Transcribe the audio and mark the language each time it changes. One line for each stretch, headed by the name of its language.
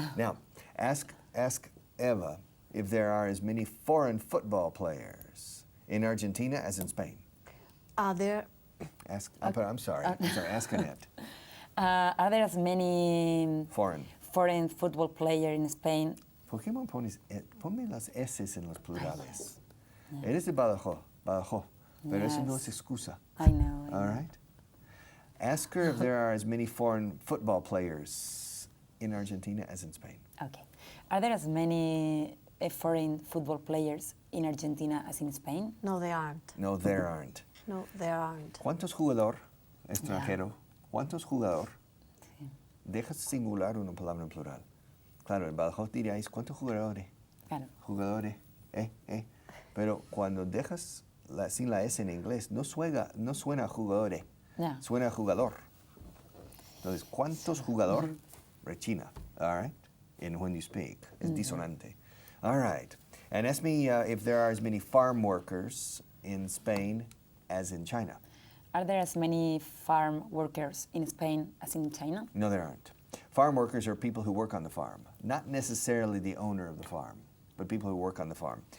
English: Now, ask Eva if there are as many foreign football players in Argentina as in Spain. Are there I'm sorry. Ask Annette. Are there as many Foreign foreign football players in Spain
Spanish: ¿Por qué no pones, ponme las S en los plurales? Eres de Badajoz, pero eso no es excusa.
English: I know. All right? Ask her if there are as many foreign football players in Argentina as in Spain. Okay. Are there as many foreign football players in Argentina as in Spain? No, they aren't. No, there aren't. No, there aren't.
Spanish: ¿Cuántos jugador extranjero? ¿Cuántos jugador? Sí. Dejas singular una palabra en plural. Claro, en Badajoz diríais, ¿cuántos jugadores? Claro. Jugadores, Pero cuando dejas sin la S en inglés, no suena jugadores,
English: Yeah.
Spanish: suena jugador. Entonces, ¿cuántos jugador? Rechina,
English: all right? And when you speak,
Spanish: es disonante.
English: All right. And ask me if there are as many farm workers in Spain as in China. Are there as many farm workers in Spain as in China? No, there aren't. Farm workers are people who work on the farm, not necessarily the owner of the farm, but people who work on the farm.